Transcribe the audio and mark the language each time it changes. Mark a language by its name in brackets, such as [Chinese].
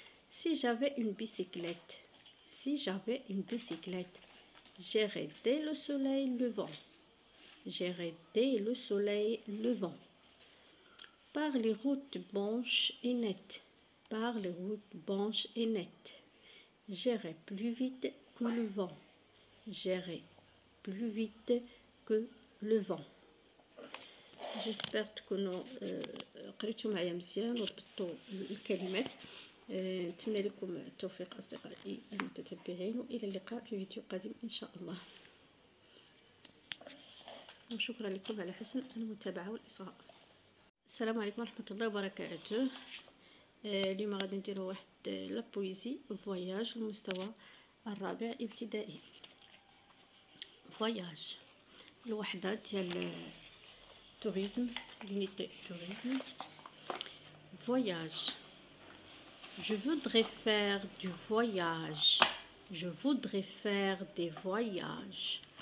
[French] Si j'avais une bicyclette, si j'avais une bicyclette, j'irais dès le soleil levant, j'irai dès le soleil levant. Par les routes blanches et nettes, par les routes blanches et nettes, j'irai plus vite que le vent, j'irai plus vite que le vent. J'espère [Arabic] تكونوا قريتوا معايا مزيان وربطوا الكلمات. نتمنى لكم التوفيق أصدقائي المتتبعين، وإلى اللقاء في فيديو قادم إن شاء الله. وشكرا لكم على حسن المتابعة والإصغاء. السلام عليكم ورحمة الله وبركاته. اليوم غادي نديرو واحد [French] لابويزي فواياج [Arabic] المستوى الرابع ابتدائي. فواياج الوحدة ديال [French] tourisme, l'unité tourisme. Voyage. Je voudrais faire du voyage. Je voudrais faire des voyages.